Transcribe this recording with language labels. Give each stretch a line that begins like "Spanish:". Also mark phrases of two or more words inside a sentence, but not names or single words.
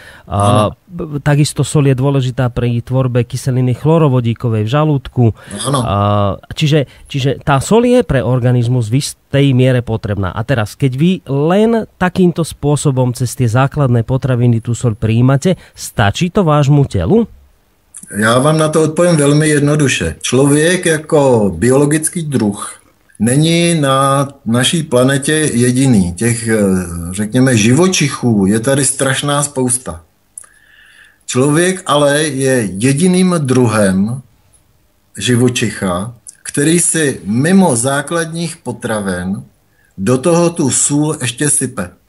Slovak: Takisto soľ je dôležitá pri tvorbe kyseliny chlorovodíkovej v žalúdku. Čiže tá soľ je pre organizmus v tej miere potrebná. A teraz, keď vy len takýmto spôsobom cez tie základné potraviny tú soľ prijímate, stačí to vášmu telu?
Czech: Já vám na to odpovím velmi jednoduše. Člověk jako biologický druh není na naší planetě jediný. Těch, řekněme, živočichů je tady strašná spousta. Člověk ale je jediným druhem živočicha, který si mimo základních potravin do toho tu sůl ještě sype.